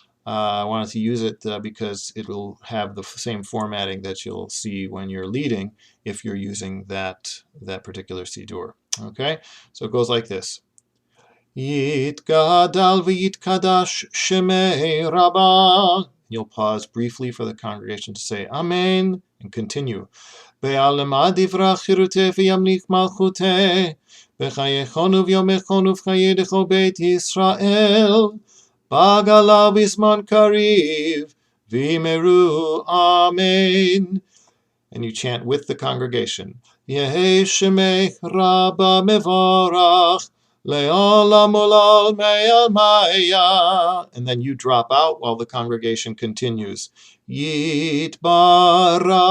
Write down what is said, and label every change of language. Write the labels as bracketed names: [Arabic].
[English] I wanted to use it because it will have the same formatting that you'll see when you're leading if you're using that particular Sidur. Okay, so it goes like this. Yitgadal v'yitkadash shemei Rabbah. You'll pause briefly for the congregation to say Amen and continue. [Aramaic] בעלמא דברה חירותי וימליך מלכותי, בחייכון וביומכון ובחיי דכל בית ישראל, בגלה בזמן קריב, ויאמרו Amen. [English] And you chant with the congregation. [Aramaic] יהי שמך רבה מבורך, לעולם עולם מעלמיה. [English] And then you drop out while the congregation continues. יתברך.